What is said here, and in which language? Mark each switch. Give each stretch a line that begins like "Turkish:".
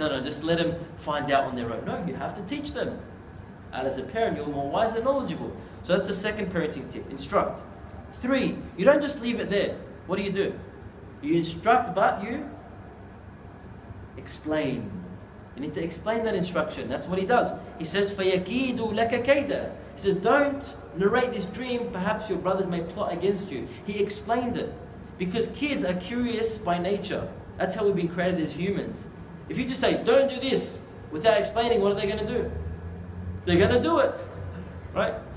English: No, just let them find out on their own. No, you have to teach them. And as a parent, you're more wise and knowledgeable. So that's the second parenting tip. Instruct. 3, you don't just leave it there. What do? You instruct, but you explain. You need to explain that instruction. That's what he does. He says,
Arabic: فَيَكِيدُ لَكَ كَيْدًا.
English: He says, don't narrate this dream. Perhaps your brothers may plot against you. He explained it. Because kids are curious by nature. That's how we've been created as humans. If you just say, don't do this, without explaining, what are they going to do? They're going to do it. Right?